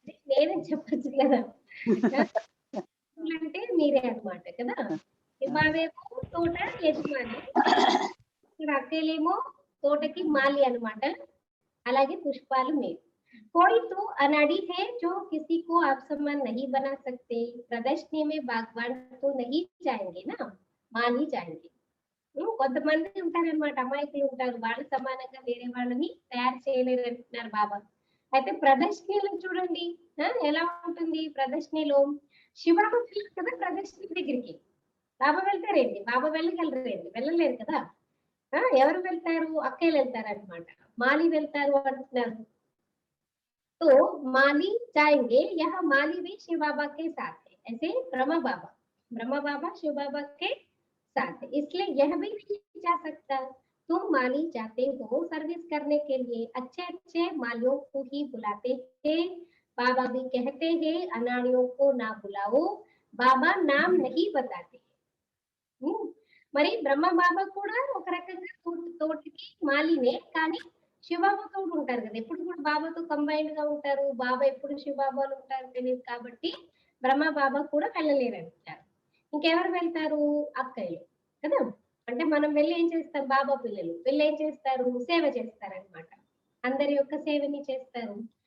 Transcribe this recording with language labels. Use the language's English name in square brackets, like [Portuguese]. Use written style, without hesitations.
[Telugu] నేనే చెప్పచ్చు కదా, అంటే మీరే అన్నమాట కదా. బాబేమో తోట యజమాని, ఇక్కడ అక్కలేమో తోటకి మాలి అన్నమాట, అలాగే పుష్పాలు మీరు. [Hindi] कोई तो अनाड़ी है जो किसी को आप समान नहीं बना सकते, प्रदर्शनी में बागवान तो नहीं जाएंगे ना, मान ही जाएंगे. [Telugu] కొంతమంది ఉంటారన్నమాట, అమాయకులు ఉంటారు, వాళ్ళ సమానంగా వేరే వాళ్ళని తయారు చేయలేరు అంటున్నారు బాబా. అయితే ప్రదర్శనలు చూడండి ఎలా ఉంటుంది, ప్రదర్శనలో శివరామ కదా ప్రదర్శన దగ్గరికి బాబా వెళ్తారేంటి, బాబా వెళ్ళగలరేంటి, వెళ్ళలేరు కదా. ఎవరు వెళ్తారు, అక్కయ్యలు వెళ్తారు అనమాట, మాలి వెళ్తారు అంటున్నారు. [Hindi] तो माली जाएंगे, यह माली भी शिव बाबा के साथ है, ऐसे ब्रह्मा बाबा शिव बाबा के साथ है, इसलिए यह भी नहीं जा सकता. तुम माली जाते हो सर्विस करने के लिए, अच्छे अच्छे मालियों को ही बुलाते हैं, बाबा भी कहते हैं अनाड़ियों को ना बुलाओ, बाबा नाम नहीं बताते. [Telugu] మరి బ్రహ్మ బాబా కూడా ఒక రకంగా తోటకి మాలినే, కానీ శివబాబాతో ఉంటారు కదా, ఎప్పుడు కూడా బాబాతో కంబైన్డ్ గా ఉంటారు, బాబా ఎప్పుడు శివబాబాలు ఉంటారు తెలియదు కాబట్టి బ్రహ్మ బాబా కూడా వెళ్ళలేరు అంటారు. ఇంకెవరు వెళ్తారు, అక్కయ్యలు కదా. అంటే మనం వెళ్ళి ఏం చేస్తాం, బాబా పిల్లలు వెళ్ళి ఏం చేస్తారు, సేవ చేస్తారనమాట, అందరి యొక్క సేవని చేస్తారు.